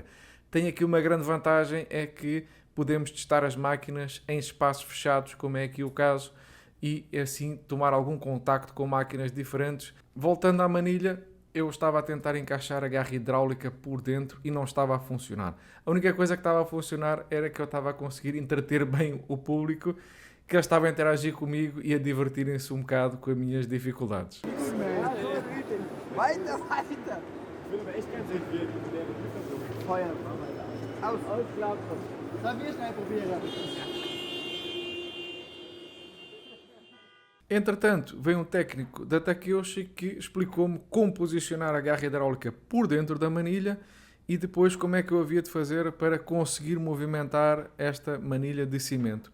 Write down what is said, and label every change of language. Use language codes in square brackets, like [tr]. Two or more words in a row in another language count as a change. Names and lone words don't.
[pt] Tem aqui uma grande vantagem, é que podemos testar as máquinas em espaços fechados, como é aqui o caso, e assim tomar algum contacto com máquinas diferentes. Voltando à manilha, eu estava a tentar encaixar a garra hidráulica por dentro e não estava a funcionar. A única coisa que estava a funcionar era que eu estava a conseguir entreter bem o público, que eles estavam a interagir comigo e a divertirem-se um bocado com as minhas dificuldades. [de] Weiter, weiter. Feuer. Ausklappe. Sollen wir schnell probieren? [pt] Entretanto, veio um técnico da Takeuchi que explicou-me como posicionar a garra hidráulica por dentro da manilha e depois como é que eu havia de fazer para conseguir movimentar esta manilha de cimento.